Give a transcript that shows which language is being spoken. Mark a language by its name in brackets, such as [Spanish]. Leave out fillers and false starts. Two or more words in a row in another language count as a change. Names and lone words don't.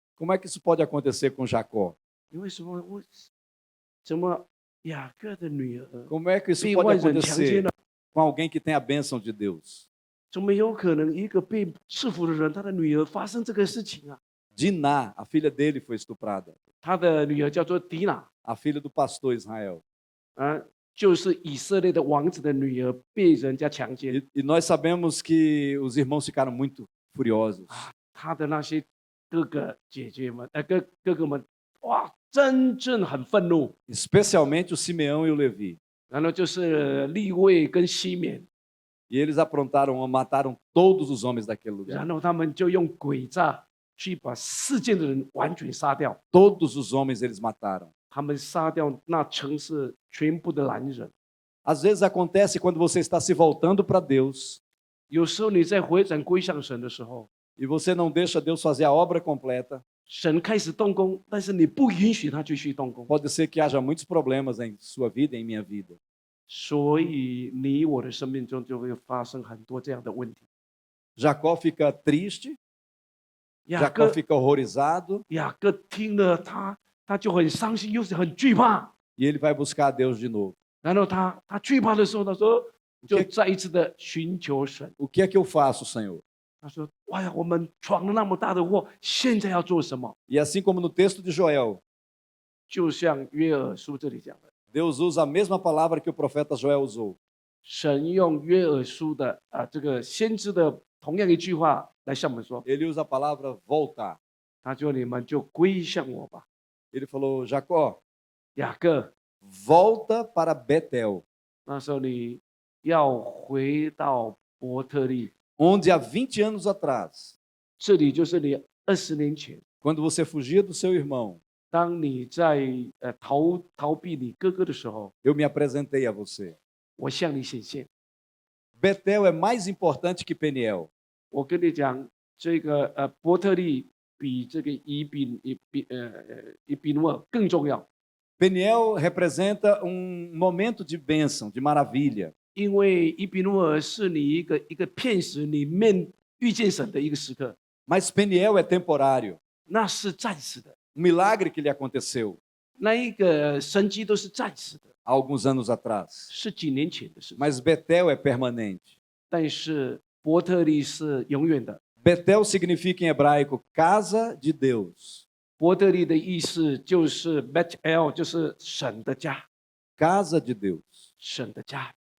[Portuguese] Como é que isso pode acontecer com Jacó? [Chinese] 因为什么？怎么雅各的女儿 [Portuguese] Como é que isso [Chinese] 被 [Portuguese] pode [Chinese] 外人强奸 [Portuguese] acontecer [Chinese] 了？ [Portuguese] com alguém que tem a bênção de Deus? [Chinese] 怎么有可能一个被赐福的人，他的女儿发生这个事情啊？ [Portuguese] Diná, a filha dele, foi estuprada. [Chinese] 他的女儿叫做迪娜， [Portuguese] A filha do pastor Israel. [Chinese] 就是以色列的王子的女儿被人家强奸。 [Portuguese] E nós sabemos que os irmãos ficaram muito furiosos. [Chinese] 他的那些哥哥姐姐们，哥哥们，哇，真正很愤怒。 [Portuguese] Especialmente o Simeão e o Levi. [Chinese] 然后就是利未跟西缅， [Portuguese] E eles mataram todos os homens daquele lugar. [Chinese] 然后他们就用诡诈去把世界的人完全杀掉。 [Portuguese] Todos os homens eles mataram. [Chinese] 他们杀掉那城市全部的男人。 [Portuguese] Às vezes acontece quando você está se voltando para Deus [Chinese] 有时候你在回转归向神的时候， [Portuguese] e você não deixa Deus fazer a obra completa, [Chinese] 神开始动工，但是你不允许他继续动工， [Portuguese] pode ser que haja muitos problemas em sua vida e em minha vida. [Chinese] 所以你我的生命中就会发生很多这样的问题。 [Portuguese] Jacó fica triste, [Chinese] 雅 [Portuguese] Jacó [Chinese] 各 [Portuguese] fica horrorizado [Chinese] 雅各听了他就很伤心，又是很惧怕。 [Portuguese] e ele vai buscar a Deus de novo. [Chinese] 然后他惧怕的时候，他说就再一次的寻求神。 [Portuguese] O que é que eu faço, Senhor? [Chinese] 他说：“哎呀，我们闯了那么大的祸，现在要做什么？ [Portuguese] E assim como no texto de Joel, [Chinese] 就像约珥书这里讲的， [Portuguese] Deus usa a mesma palavra que o profeta Joel usou. [Chinese] 神用约珥书的这个先知的同样一句话来向我们说， [Portuguese] Ele usa a palavra voltar. [Chinese] 他说你们就归向我吧。 [Portuguese] Ele falou: Jacó, [Chinese] 雅各， [Portuguese] volta para Betel, [Chinese] 那时候你要回到伯特利， [Portuguese] onde há 20 anos atrás, [Chinese] 这里就是你20年前， [Portuguese] quando você fugia do seu irmão, [Chinese] 当你在逃避你哥哥的时候， [Portuguese] eu me apresentei a você. [Chinese] 我向你显现。 [Portuguese] Betel é mais importante que Peniel. [Chinese] 我跟你讲，这个伯特利比这个以比努尔更重要， [Portuguese] Peniel representa momento de bênção, de maravilha. [Chinese] 因为以比努尔是你一个片时里面遇见神的一个时刻， [Portuguese] Mas Peniel é temporário. [Chinese] 那是暂时的， [Portuguese] Um milagre que lhe aconteceu [Chinese] 那一个神迹都是暂时的， [Portuguese] há alguns anos atrás. [Chinese] 是几年前的事情。 [Portuguese] Mas Betel é permanente. [Chinese] 但是伯特利是永远的。 [Portuguese] Betel significa em hebraico casa de Deus. [Chinese] 伯特利的意思就是 Bet-El， 就是神的家， [Portuguese] Casa de Deus. [Chinese] 神的家，